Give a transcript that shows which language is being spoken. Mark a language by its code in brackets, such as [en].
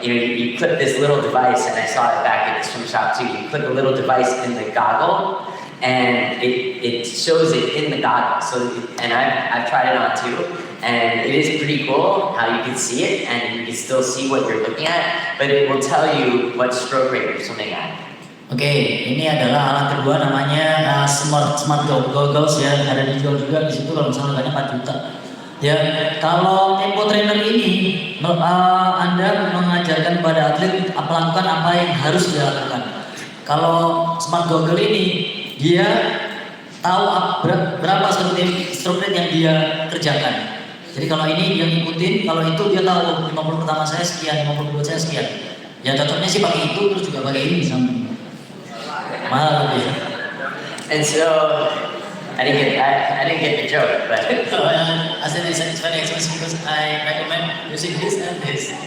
[en] You clip this little device, and I saw it back at the swim shop too. You clip a little device in the goggle, and it shows it in the goggle. And I've tried it on too, and it is pretty cool how you can see it, and you can still see what you're looking at, but it will tell you what stroke rate you're swimming at. [id] Oke, ini adalah alat kedua namanya smart goggles ya, ada dijual juga di situ kalau misalnya harganya 4 juta. Ya, kalau tempo trainer ini Anda mengajarkan kepada atlet melakukan apa yang harus dia lakukan. Kalau smart goggle ini dia tahu berapa stroke rate yang dia kerjakan. Jadi kalau ini dia ngikutin, kalau itu dia tahu 50 pertama saya sekian, 50 kedua saya sekian. Ya cocoknya sih pakai itu terus juga pakai ini samping. Mahal lebih. [en] And so I didn't get the joke, but I said it's very expensive because I recommend using this and this.